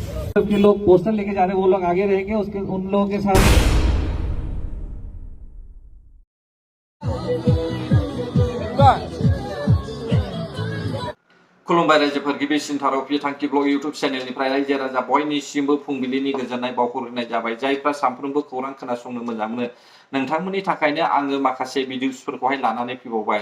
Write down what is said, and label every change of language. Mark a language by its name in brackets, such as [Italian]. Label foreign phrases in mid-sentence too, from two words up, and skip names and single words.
[Hindi] के लोग पोस्टर लेके जा रहे हैं, वो लोग आगे रहेंगे, उसके उन लोगों के साथ [Bodo] खुलुमबाय रायजोफोर गिबिसिन थाराव बिथांखि ब्लग इउट्युब चेनेलनिफ्राय रायजो राजा बयनिसिमबो फुंबिलिनि गोजोननाय बावहरनाय जाबाय। जायफ्रा सानफ्रोमबो खौरां खोनासंनो मोजां मोनो नोंथांमोननि थाखायनो आङो माखासे भिडिअसफोरखौहाय लानानै फैबावबाय।